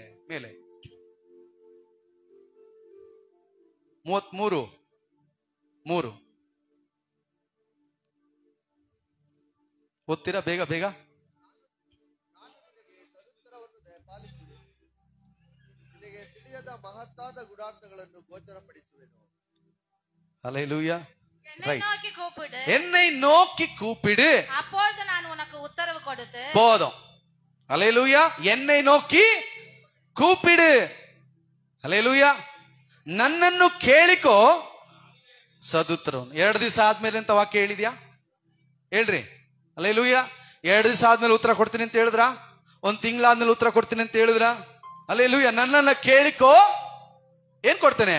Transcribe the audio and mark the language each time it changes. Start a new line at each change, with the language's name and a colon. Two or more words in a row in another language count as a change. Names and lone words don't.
Kannada: ಮೇಲೆ 33:3 ಓದ್ತೀರಾ? ಬೇಗ ಬೇಗ. ನಿನಗೆ ತಿಳಿಯದ ಮಹತ್ತಾದ ಗುಡಾರ್ಥಗಳನ್ನು ಗೋಚರಪಡಿಸುವೆನು. ಹಲ್ಲೆಲೂಯಾ.
Tamil: என்னை நோக்கி கூப்பிடு, அப்பொழுது நான் உனக்கு உத்தரவு கொடுத்து. போதும். ஹல்லேலூயா. என்னை நோக்கி கூப்பிடு.
Kannada: ಹಲ್ಲೆಲೂಯಾ. ನನ್ನನ್ನು ಕೇಳಿಕೋ, ಸದುತ್ತರವನ್ನು. 2 ದಿವಸ ಆದ್ಮೇಲೆ ಅಂತ ವಾಕ್ಯ ಹೇಳಿದ್ಯಾ? ಹೇಳ್ರಿ. ಹಲ್ಲೆಲೂಯಾ. 2 ದಿವಸ ಆದ್ಮೇಲೆ ಉತ್ತರ ಕೊಡ್ತೀನಿ ಅಂತ ಹೇಳಿದ್ರ? 1 ತಿಂಗಳಾದ್ಮೇಲೆ ಉತ್ತರ ಕೊಡ್ತೀನಿ ಅಂತ ಹೇಳಿದ್ರ? ಹಲ್ಲೆಲೂಯಾ. ನನ್ನನ್ನ ಕೇಳಿಕೋ, ಏನ್ ಕೊಡ್ತೇನೆ?